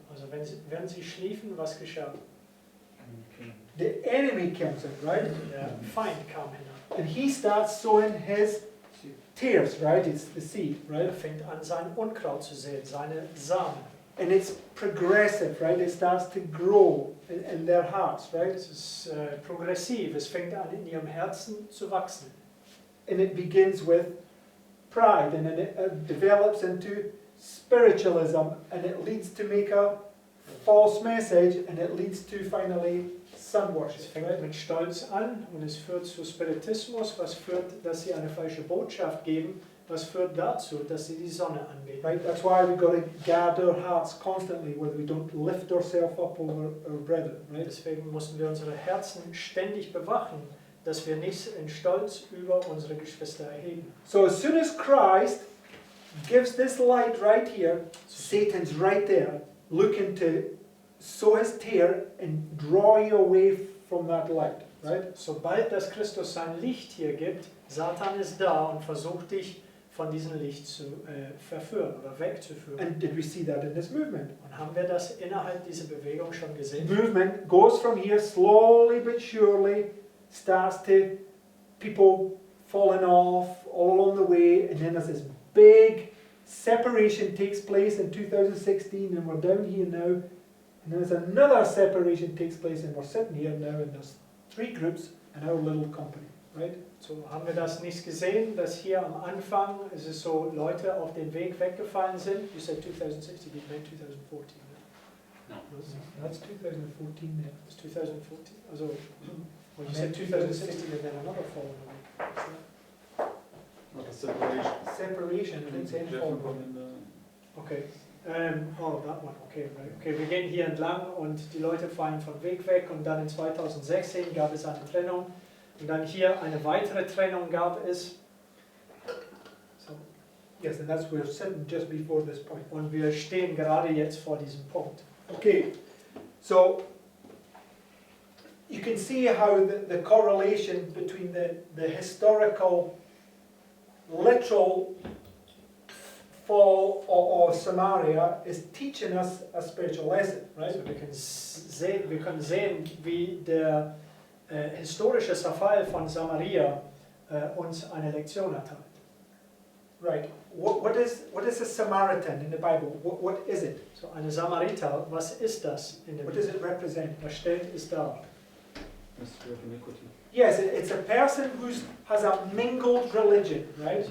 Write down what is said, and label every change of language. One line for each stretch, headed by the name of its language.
German: Also während sie schliefen, was geschah?
English: The enemy comes in, right?
German: Der Feind kam hinein.
English: And he starts sowing his tares, right? It's the seed,
German: Er
English: right?
German: fängt an, sein Unkraut zu säen, seine Samen.
English: And it's progressive, right? It starts to grow in their hearts, right?
German: Es ist progressiv, es fängt an, in ihrem Herzen zu wachsen.
English: And it begins with pride, and then it develops into spiritualism, and it leads to make a false message, and it leads to finally sun
German: Es
English: worship.
German: fängt
English: Right?
German: mit Stolz an und es führt zu Spiritismus, was führt, dass sie eine falsche Botschaft geben, was führt dazu, dass sie die Sonne anbeten.
English: Right? That's why we've got to guard our hearts constantly, whether we don't lift ourselves up over our brethren. Right?
German: Deswegen mussten wir unsere Herzen ständig bewachen, dass wir nicht in Stolz über unsere Geschwister erheben.
English: So as soon as Christ gives this light right here, Satan's right there, looking to sow his tear and draw you away from that light. Right?
German: Sobald das Christus sein Licht hier gibt, Satan ist da und versucht dich von diesem Licht zu verführen oder wegzuführen.
English: And did we see that in this movement?
German: Und haben wir das innerhalb dieser Bewegung schon gesehen?
English: Movement goes from here slowly but surely, starts to people falling off all along the way, and then there's this big separation takes place in 2016, and we're down here now, and then there's another separation takes place, and we're sitting here now, and there's 3 groups in our little company, right?
German: So haben wir das nicht gesehen, dass hier am Anfang ist es so Leute auf den Weg weggefallen sind.
English: You said 2016, you meant 2014. No. That's 2014 then. It's 2014. Also, well, you said 2016 and then another fall away. Not a separation. Separation, and it's in fall. Okay. Oh, that one. Okay, right.
German: Okay, wir gehen hier entlang und die Leute fallen vom Weg weg und dann in 2016 gab es eine Trennung und dann hier eine weitere Trennung gab es.
English: So. Yes, and that's we're sitting just before this point.
German: Und wir stehen gerade jetzt vor diesem Punkt.
English: Okay, so you can see how the correlation between the historical, literal fall of Samaria is teaching us a spiritual lesson, right?
German: Also wir können sehen, wie der historische Zerfall von Samaria uns eine Lektion erteilt.
English: Right. What is a Samaritan in the Bible? What is it?
German: So eine Samariter, was ist das in der
English: What does
German: Bibel?
English: it represent?
German: Was stellt es dar?
English: Mystery of iniquity. Yes, it's a person who has a mingled religion, right?